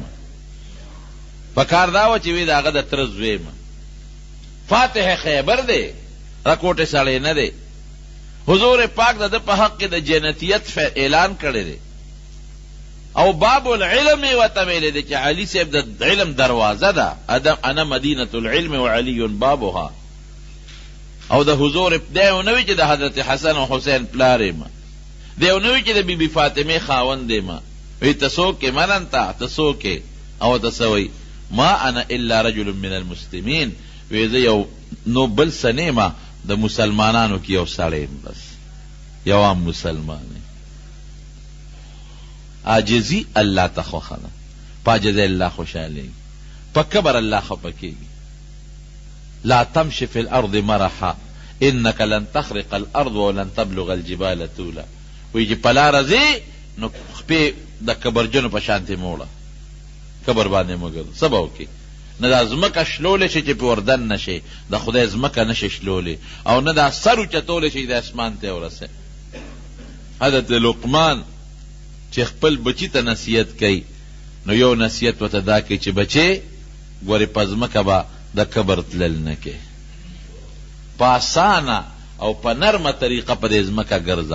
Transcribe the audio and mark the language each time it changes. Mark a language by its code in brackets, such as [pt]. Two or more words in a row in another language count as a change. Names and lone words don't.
[ps] پکار دا و چې وی د هغه د تره زوی یم. فاتح خیبر دی، راکوټې سړی نه دی. حضور پاک د ده په حق کې د جنتیت اعلان کړی دی او [ar] باب العلم [ps] یې ورته ویلی دی چې علي صاحب د علم دروازه ده. [ar] انا مدینة العلم وعلی بابها. [ps] او د حضور دی یو نه وي چې د حضرت حسن او حسین پلار یم، دی یو نه وي چې د بی بی فاطمې خاوند یم. وی ته څوک یې؟ [ar] من انت؟ [ps] ته څوک یې؟ او ته څه وایي؟ [ar] ما انا الا رجل من المسلمین. [ps] وی زه یو نو بل څه نه یم، د مسلمانانو کې یو سړی یم، بس یو عام مسلمان یم. عاجزي الله ته خوښه ده، په عاجزۍ الله خوشحالېږي، په کبر الله خفه کېږي. [ar] لا تمشي في الارض مرحا انك لن تخرق الارض ولن تبلغ الجبال طولا. [ps] وی چې په لاره ځې نو خپې د کبرجنو په شانتې موړه، کبر باندې مه ګرځه. څه به وکړې؟ نه دا ځمکه شلولی شي چې پې وردن نه شي، د خدای ځمکه نه شي شلولی، او نه دا سر اوچتولی شي د اسمان ته ورسې. حضرت لقمان چې خپل بچي ته نصیحت کوي نو یو نصیحت ورته دا کوي چې بچې ګورې په ځمکه به د کبر تلل نه کې، په اسانه او په نرمه طریقه په دې ځمکه ګرځه.